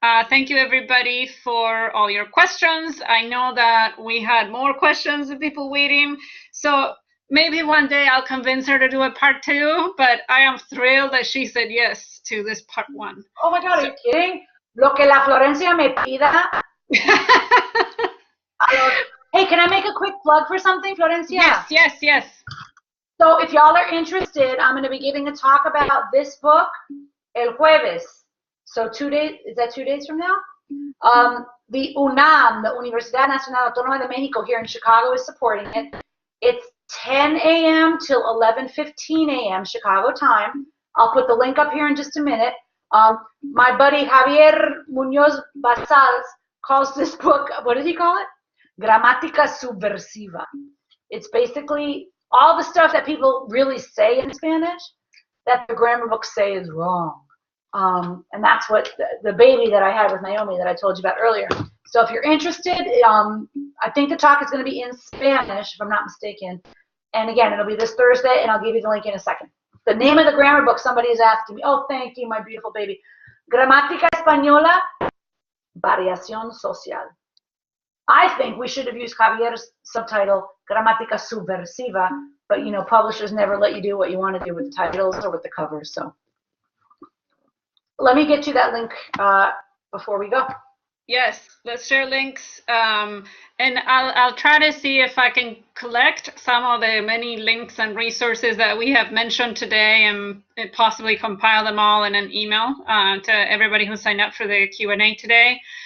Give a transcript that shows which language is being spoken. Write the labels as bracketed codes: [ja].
[en] Thank you, everybody, for all your questions. I know that we had more questions and people waiting. So maybe one day I'll convince her to do a part 2, but I am thrilled that she said yes to this part 1. Oh my God, are you kidding? [es] Lo que la Florencia me pida. [en] Hey, can I make a quick plug for something, Florencia? Yes. So if y'all are interested, I'm going to be giving a talk about this book el jueves. So 2 days, is that 2 days from now? The UNAM, the Universidad Nacional Autónoma de México here in Chicago, is supporting it. It's 10 a.m. till 11:15 a.m. Chicago time. I'll put the link up here in just a minute. My buddy Javier Munoz Basals calls this book, what did he call it? Gramática subversiva. It's basically all the stuff that people really say in Spanish that the grammar books say is wrong. And that's what the baby that I had with Naomi that I told you about earlier. So if you're interested, I think the talk is going to be in Spanish, if I'm not mistaken. And again, it'll be this Thursday, and I'll give you the link in a second. The name of the grammar book, somebody is asking me. Oh, thank you, my beautiful baby. [es] Gramática Española, Variación Social. [en] I think we should have used Javier's subtitle, Gramática Subversiva, but publishers never let you do what you want to do with the titles or with the covers. So let me get you that link before we go. Yes, let's share links, and I'll try to see if I can collect some of the many links and resources that we have mentioned today and possibly compile them all in an email to everybody who signed up for the Q&A today.